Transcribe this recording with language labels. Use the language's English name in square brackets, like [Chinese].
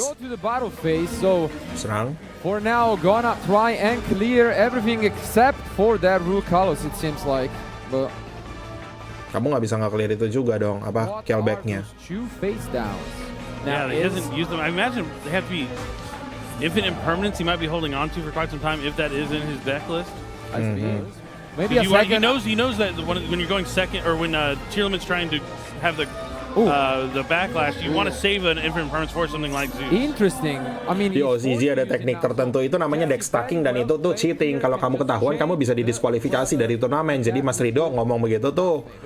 [English] Go to the battle phase, so [Indonesian] serang. [English] For now, gonna try and clear everything except for that Rule Kalos, it seems like. But [Indonesian] kamu nggak bisa nge-clear itu juga dong, apa callback-nya. [English] Two face downs. Yeah, he hasn't used them. I imagine they have to be infinite impermanence he might be holding on to for quite some time if that is in his deck list. Maybe a second. He knows that when you're going second or when Tier Limit's trying to have the backlash, you want to save an infinite impermanence for something like Zeus. Interesting. I mean, [Indonesian] di OCG ada teknik tertentu itu namanya deck stacking dan itu tuh cheating. Kalau kamu ketahuan, kamu bisa didiskualifikasi dari turnamen. Jadi Mas Rido ngomong begitu tuh.